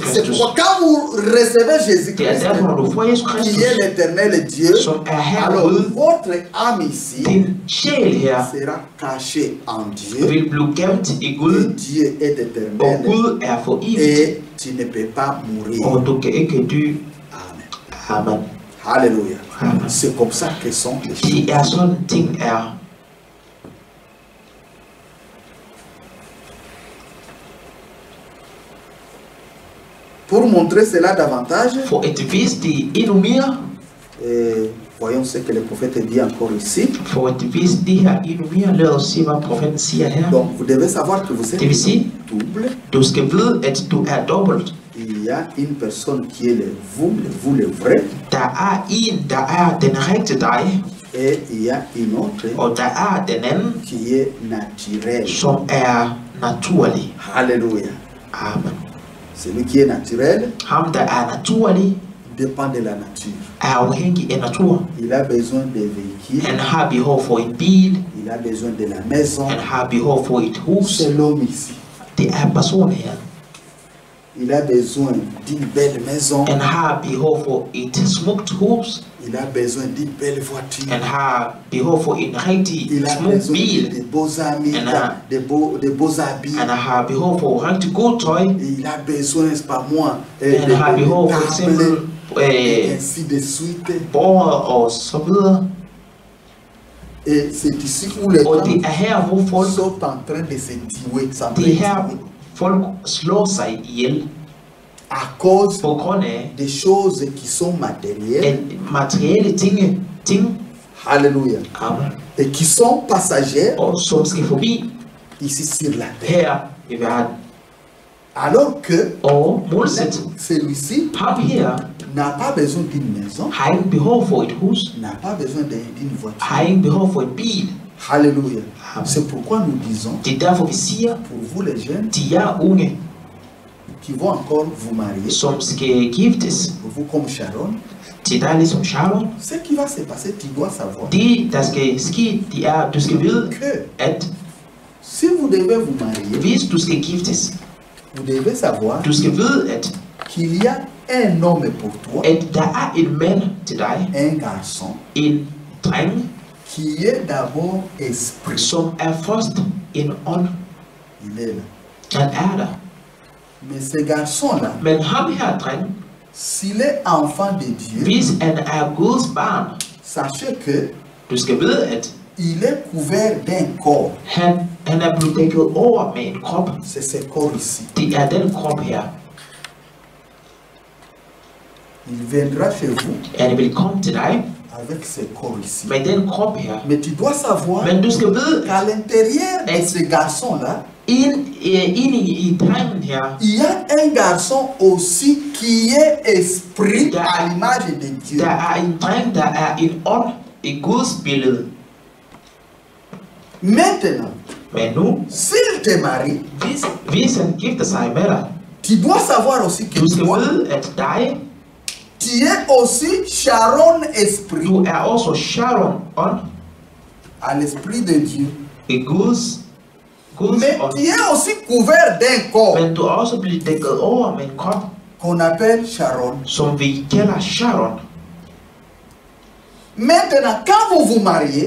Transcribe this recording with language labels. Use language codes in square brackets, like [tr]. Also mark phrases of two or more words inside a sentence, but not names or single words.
[fr] C'est [da] Kristus. [fr] pourquoi quand vous recevez [da] Det er [fr] Jésus-Christ, [da] derfor, når du får Jesus [fr] qui [da] Kristus, [fr] est l'éternel Dieu, [da] som er Herre [fr] alors [da] Gud, [fr] votre âme ici [da] din sjæl her [fr] sera cachée en Dieu. [da] vil blive gemt i [fr] Et [da] Gud, [fr] Dieu est [da] og [fr] éternel [da] Gud er for evigt, [fr] et tu ne peux pas mourir. [da] og du kan ikke dø. [fr] Amen. [da] Amen. [fr] Alléluia. [da] Amen. [fr] C'est comme ça que sont les choses. [da] Det er sådan ting er. [fr] Pour montrer cela davantage, [da] For at vise det endnu mere, [fr] voyons ce que le prophète dit encore ici. [da] for at vise det her endnu mere, lad os se, hvad profeten siger her. [fr] Donc vous devez savoir que vous êtes [da] Det vil sige, [fr] double. [da] du skal vide, at du er dobbelt. [fr] Il y a une personne qui est vous le vrai, [da] Der er en, der er den rigtige dig, [fr] et il y a une autre [da] og der er den anden, [fr] qui est naturelle. [da] som er naturlig. [fr] Alléluia. [da] Amen. [fr] Celui qui est naturel [da] Ham, der er naturlig, [fr] dépend de la nature. [da] er afhængig af natur. [fr] Il a besoin de véhicules, [da] Han har behov for en bil, [fr] il a besoin de la maison. [da] han har behov for et hus. [fr] C'est l'homme ici. [da] Det er personen her. [fr] Il a besoin d'une belle maison. [da] Han har behov for et smukt hus. [fr] Il a besoin d'une belle voiture. [da] Han har behov for en rigtig [fr] Il a [da] smuk [fr] besoin [da] bil. [fr] de beaux amis, de beaux habits. [da] Han har behov for rigtig god tøj. [fr] Et il a besoin, c'est pas moi, [da] Han har behov for [fr] tables, [da] eksempel [fr] et ainsi de suite. [da] borger og så videre. [fr] Et c'est ici où les [da] Og [fr] gens [da] det er her, hvor folk, [fr] sont en train de se tuer, [da] det er her, folk slår sig ihjel [fr] à cause [da] på grund af [fr] des choses qui sont matérielles. [da] materielle ting, [fr] Alléluia. [da] Amen, [fr] Et qui sont passagères [da] og som skal forbi [fr] ici sur la terre. [da] her i verden. [fr] Alors que [da] Og modsat, [fr] celui-ci [da] ham her [fr] n'a pas besoin d'une maison, [da] har ingen behov for et hus, [fr] n'a pas besoin d'une voiture. [da] har ingen behov for en bil. [fr] Alléluia. [da] Amen. [fr] C'est pourquoi nous disons, [da] Det er derfor, vi siger, [fr] pour vous les jeunes [da] de jer unge, [fr] qui vont encore vous marier, [da] som skal giftes, [fr] pour vous comme Sharon, [da] til dig ligesom Sharon, [fr] ce qui va se passer, tu dois savoir [da] det der skal ske, det er, du skal vide, [fr] que [da] at [fr] si vous devez vous marier, [da] hvis du skal giftes, [fr] vous devez savoir [da] du skal vide, at [fr] qu'il y a un homme pour toi, [da] der er en mand til dig, [fr] un garçon, [da] en dreng, [fr] qui est d'abord esprit. [da] som er først en ånd. [fr] Il est là. [da] Han er der. [fr] Mais ce garçon-là, [da] Men ham her dreng, [fr] s'il est enfant de Dieu, [da] hvis han er Guds barn, [fr] sachez que [da] du skal vide, at [fr] il est couvert d'un corps. [da] han er blevet dækket over med en krop. [fr] C'est ce corps ici. [da] Det er den krop her. [fr] Il viendra chez vous [da] Han vil komme til dig [fr] avec ce corps ici. [da] med den krop her. [fr] Mais tu dois savoir [da] Men du skal vide, [fr] qu'à l'intérieur de [da] Et- [fr] ce garçon-là, [da] i drengen her, [fr] il y a un garçon aussi qui est esprit à l'image de Dieu. [da] der en dreng, der en ånd i Guds billede. [fr] Maintenant, [da] Men nu, [fr] s'il te marie, [da] hvis han gifter sig med dig, [fr] tu dois savoir aussi que [da] du skal [fr] toi, [da] vide, at dig, [fr] tu es aussi Sharon esprit [da] du også Sharon ånd [fr] à l'esprit de Dieu. [da] i Guds [fr] Mais [da] ånd. [fr] tu es aussi couvert d'un corps [da] Men du er også blevet dækket over med en krop, [fr] qu'on appelle Sharon. [da] som vi kalder Sharon. [fr] Maintenant, quand vous vous mariez,